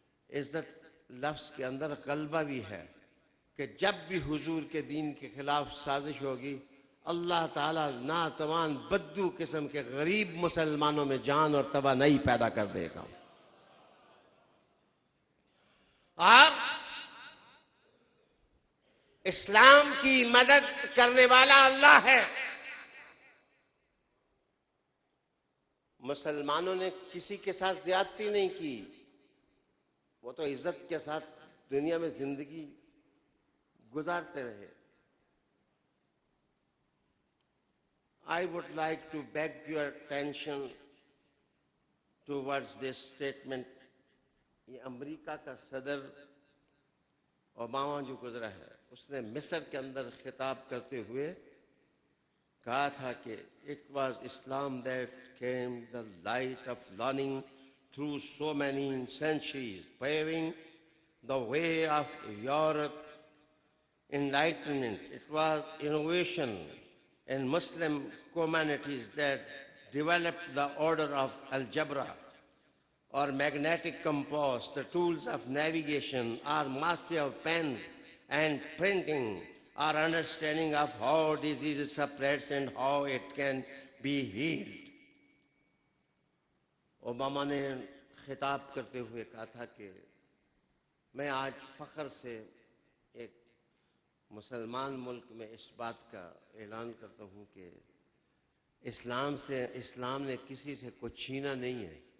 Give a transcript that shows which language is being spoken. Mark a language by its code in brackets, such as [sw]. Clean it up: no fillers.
[ur] عزت لفظ کے اندر غلبہ بھی ہے کہ جب بھی حضور کے دین کے خلاف سازش ہوگی، اللہ تعالیٰ ناتوان بدو قسم کے غریب مسلمانوں میں جان اور توانائی پیدا کر دے گا۔ اور اسلام کی مدد کرنے والا اللہ ہے۔ مسلمانوں نے کسی کے ساتھ زیادتی نہیں کی، وہ تو عزت کے ساتھ دنیا میں زندگی گزارتے رہے. [en] I would like to beg your attention towards this statement. [ur] یہ امریکہ کا صدر اوباما جو گزرا ہے, اس نے مصر کے اندر خطاب کرتے ہوئے کہا تھا کہ [en] it was Islam that came the light of learning through so many centuries, paving the way of Europe enlightenment. It was innovation in Muslim communities that developed the order of algebra or magnetic compass, the tools of navigation, or mastery of pens and printing, or understanding of how diseases spreads and how it can be healed. [ur] Obama نے خطاب کرتے ہوئے کہا تھا کہ میں آج فخر سے ایک مسلمان ملک میں اس بات کا اعلان کرتا ہوں کہ اسلام نے کسی سے کچھ چھینا نہیں ہے.